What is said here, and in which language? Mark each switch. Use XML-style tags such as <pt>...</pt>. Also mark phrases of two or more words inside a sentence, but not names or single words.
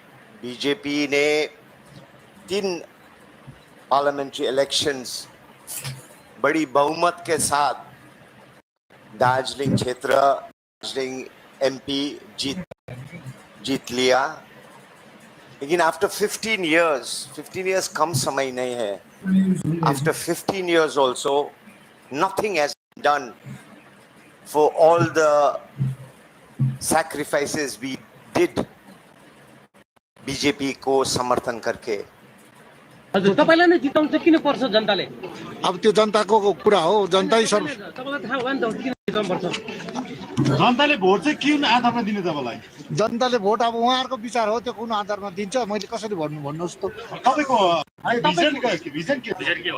<hi>बीजेपी ने 3</hi> <en>parliamentary elections</en> <hi>बड़ी बहुमत के साथ दार्जिलिंग क्षेत्र, दार्जिलिंग एमपी जीत लिया, लेकिन</hi> <en>after 15 years</en> <hi>कम समय नहीं है।</hi> <en>आफ्टर 15 years also nothing has been done for all the sacrifices we did</en> <hi>बीजेपी को समर्थन करके।</hi> <ne>हजुर तपाईलाई नै जिताउन चाहिँ किन पर्छ जनताले? अब त्यो जनताको कुरा हो, जनता सर्व तपाईलाई थाहा भयो नि त किन जिताउन पर्छ? जनताले भोट चाहिँ किन आधारमा दिने तपाईलाई? जनताले भोट अब उहाँहरुको विचार हो, त्यो कुन आधारमा दिन्छ मैले कसरी भन्नुहोस् त। तपाईको भिजन के हो?</ne>